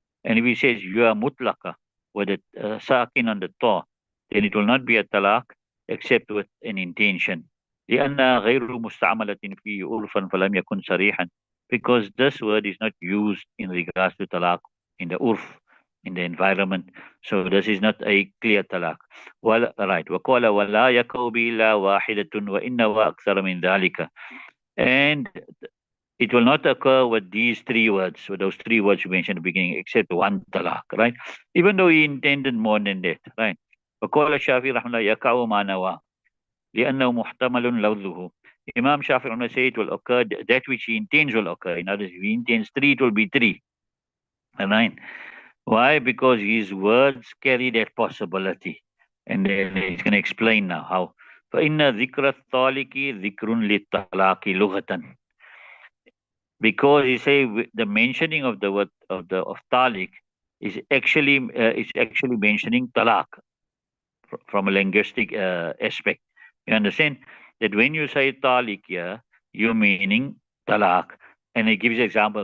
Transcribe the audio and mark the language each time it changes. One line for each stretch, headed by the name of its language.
English: And if he says you are mutlaqa with a sakin on the ta, then it will not be a talaq except with an intention.
Arabic: لأنها غير مستعملة فيه عرفا فلم يكن صريحا,
English: because this word is not used in regards to talaq in the urf, in the environment. So this is not a clear talaq. Well, right.
Arabic: وقال ولا يكو إلا واحدة وإنما أكثر من ذلك.
English: And it will not occur with these three words, with those three words you mentioned at the beginning, except one talaq, right? Even though he intended more than that, right?
Arabic: وقال الشافعي رحمه الله يقع ما نوى لأنه محتمل لفظه.
English: Imam Shafi will say it will occur, that which he intends will occur. In other words, if he intends three, it will be three. Right? Why? Because his words carry that possibility. And then he's going to explain now how.
Arabic: فإن ذكر الطالق ذكر للطلاق لغة.
English: Because he say the mentioning of the word of talik is actually mentioning talaq from a linguistic aspect. You understand that when you say talik here, you're meaning talaq, and he gives example.